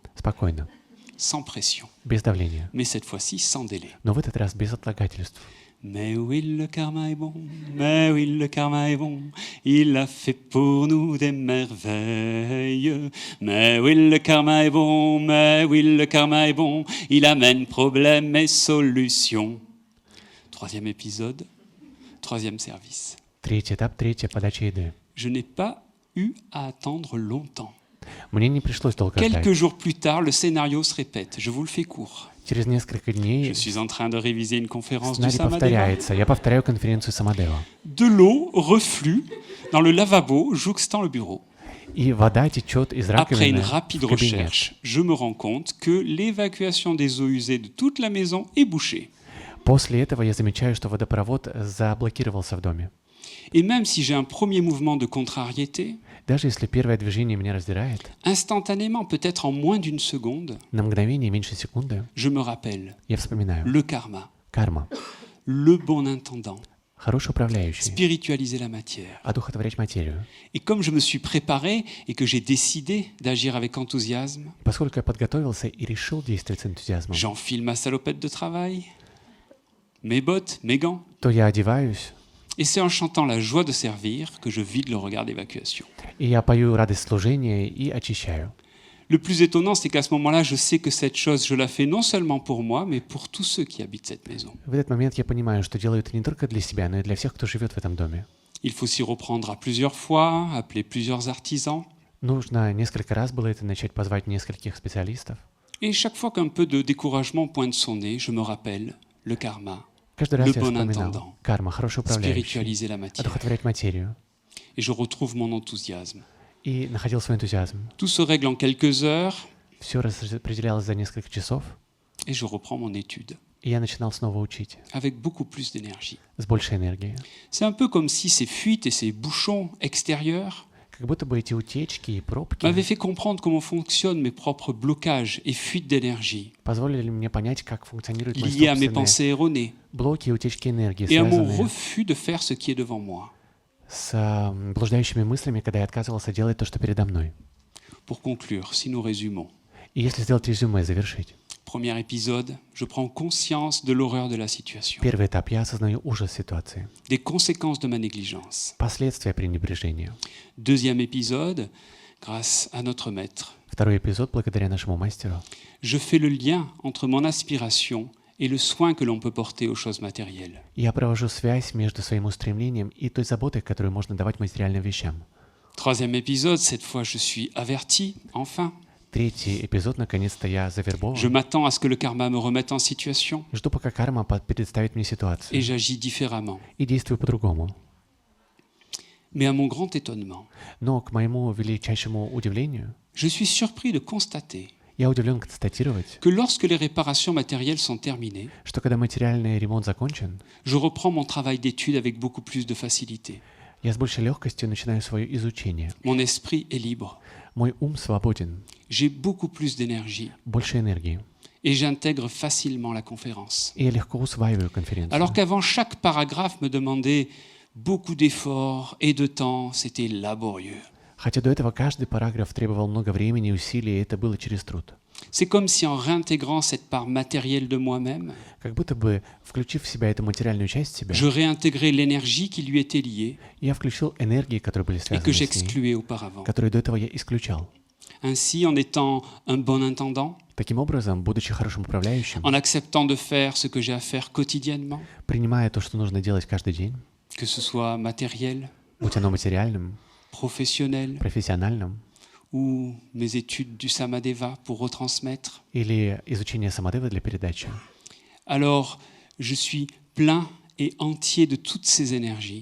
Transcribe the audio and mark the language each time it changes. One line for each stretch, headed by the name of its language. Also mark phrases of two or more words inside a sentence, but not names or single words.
Russian: спокойно,
French: sans pression,
Russian: без давления,
French: mais cette fois-ci sans délai.
Russian: но в этот раз без отлагательств.
French: Mais oui, le karma est bon, mais oui, le karma est bon, il a fait pour nous des merveilles. Mais oui, le karma est bon, mais oui, le karma est bon, il amène problèmes et solutions. Troisième épisode, troisième service.
Russian: Третий этап, третья подача еды.
French: Je n'ai pas eu à attendre longtemps.
Russian: Мне не пришлось долго
French: Quelques
Russian: ждать.
French: jours plus tard, le scénario se répète. Je vous le fais court.
Russian: Через несколько
French: Je
Russian: дней
French: suis en train de réviser une conférence du
Russian: сценарий Samadeva. повторяется. Я повторяю конференцию Самадео.
French: De l'eau reflue dans le lavabo jouxtant le bureau.
Russian: И вода течет из
French: Après une
Russian: раковины
French: rapide
Russian: в кабинет.
French: recherche, je me rends compte que l'évacuation des eaux usées de toute la maison est bouchée.
Russian: После этого я замечаю, что водопровод заблокировался в доме.
French: Et même si j'ai un premier mouvement de contrariété,
Russian: Даже если первое движение меня раздирает,
French: instantanément, peut-être en moins d'une seconde,
Russian: на мгновение, меньше секунды,
French: je me rappelle
Russian: я вспоминаю.
French: le karma,
Russian: Карма.
French: le bon intendant,
Russian: Хороший управляющий.
French: spiritualiser la matière.
Russian: Одухотворять материю.
French: Et comme je me suis préparé et que j'ai décidé d'agir avec enthousiasme,
Russian: И поскольку я подготовился и решил действовать с энтузиазмом,
French: j'enfile ma salopette de travail, mes bottes, mes gants,
Russian: то я одеваюсь,
French: et c'est en chantant la joie de servir que je vide le regard d'évacuation.
Russian: и я пою радость служения и очищаю.
French: Le plus étonnant, c'est qu'à ce moment-là, je sais que cette chose, je la fais non seulement pour moi, mais pour tous ceux qui habitent cette maison.
Russian: В этот момент я понимаю, что делаю это не только для себя, но и для всех, кто живет в этом доме.
French: Il faut s'y reprendre à plusieurs fois, appeler plusieurs artisans.
Russian: Нужно несколько раз было это начать, позвать нескольких специалистов.
French: Et chaque fois qu'un peu de découragement pointe son nez, je me rappelle le karma,
Russian: Каждый раз
French: le
Russian: я
French: bon
Russian: вспоминал.
French: intendant,
Russian: Карма, хороший управляющий.
French: spiritualiser la matière.
Russian: Одухотворять материю.
French: Et je retrouve mon enthousiasme.
Russian: И находил свой энтузиазм.
French: Tout se règle en quelques heures
Russian: Все распределялось за несколько часов,
French: et je reprends mon étude
Russian: и я начинал снова учить
French: avec beaucoup plus d'énergie.
Russian: с большей энергией.
French: C'est un peu comme si ces fuites et ces bouchons extérieurs
Russian: Как будто бы эти утечки и пробки
French: m'avaient fait comprendre comment fonctionnent mes propres blocages et fuites d'énergie
Russian: позволили мне понять, как функционируют мои
French: liés à mes
Russian: собственные
French: pensées erronées
Russian: блоки и утечки энергии,
French: et à mon
Russian: связанные
French: refus de faire ce qui est devant moi.
Russian: с блуждающими мыслями, когда я отказывался делать то, что передо мной.
French: Pour conclure, si nous résumons,
Russian: И если сделать резюме, завершить.
French: premier épisode, je prends conscience de l'horreur de la situation,
Russian: Первый этап. Я осознаю ужас ситуации.
French: des conséquences de ma négligence.
Russian: Последствия пренебрежения.
French: Deuxième épisode, grâce à notre maître,
Russian: Второй эпизод, благодаря нашему мастеру.
French: je fais le lien entre mon aspiration et le soin que l'on peut porter aux choses matérielles.
Russian: Я провожу связь между своим устремлением и той заботой, которую можно давать материальным вещам.
French: Troisième épisode, cette fois je suis averti, enfin.
Russian: Третий эпизод, наконец-то я завербован.
French: Je m'attends à ce que le karma me remette en situation
Russian: Жду, пока карма представит мне
French: et
Russian: ситуацию.
French: j'agis différemment.
Russian: И действую по-другому.
French: Mais à mon grand étonnement,
Russian: Но, к моему величайшему удивлению,
French: je suis surpris de constater
Russian: я удивлен констатировать,
French: que lorsque les réparations matérielles sont terminées,
Russian: что когда материальный ремонт закончен,
French: je reprends mon travail d'étude avec beaucoup plus de facilité.
Russian: я с большей легкостью начинаю свое изучение.
French: Mon esprit est libre.
Russian: Мой ум свободен,
French: J'ai beaucoup plus d'énergie
Russian: больше энергии.
French: et j'intègre facilement la conférence.
Russian: И я легко усваиваю конференцию.
French: Alors qu'avant, chaque paragraphe me demandait beaucoup d'efforts et de temps, c'était laborieux.
Russian: Хотя до этого каждый параграф требовал много времени и усилий, и это было через труд.
French: C'est comme si en réintégrant cette part matérielle de moi-même,
Russian: Как будто бы, включив в себя эту материальную часть себя,
French: je réintégrais l'énergie qui lui était liée
Russian: я включил энергии, которые были
French: et que
Russian: связаны с ней,
French: j'excluais auparavant.
Russian: которые до этого я исключал.
French: Ainsi, en étant un bon intendant,
Russian: Таким образом, будучи хорошим управляющим,
French: en acceptant de faire ce que j'ai à faire quotidiennement,
Russian: принимая то, что нужно делать каждый день,
French: que ce soit matériel,
Russian: будь оно материальным,
French: professionnel
Russian: профессиональным,
French: ou mes études du Samadeva pour retransmettre,
Russian: или изучение самодевы для передачи,
French: alors je suis plein et entier de toutes ces énergies